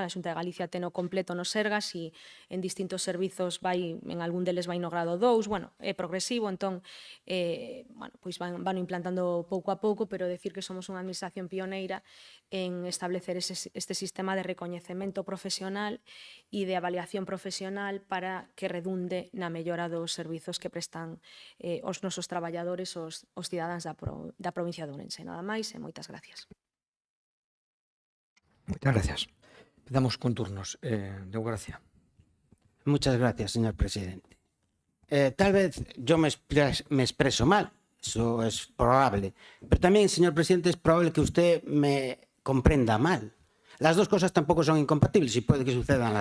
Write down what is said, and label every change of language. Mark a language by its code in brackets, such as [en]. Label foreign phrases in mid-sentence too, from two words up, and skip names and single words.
[gl] A Xunta de Galicia ten o completo nos Sergas e en distintos servizos en algún deles vai no grado 2, é progresivo, entón van implantando pouco a pouco, pero decir que somos unha administración pioneira en establecer este sistema de recoñecemento profesional e de avaliación profesional para que redunde na mellora dos servizos que prestan os nosos traballadores, os cidadáns da provincia de Ourense. Nada máis e moitas gracias. Moitas gracias. Empezamos con turnos. Deu gracia. [es] Muchas gracias, señor presidente. Tal vez yo me expreso mal, eso es probable, pero también, señor presidente, es probable que usted me comprenda mal. Las dos cosas tampoco son incompatibles y puede que sucedan las dos.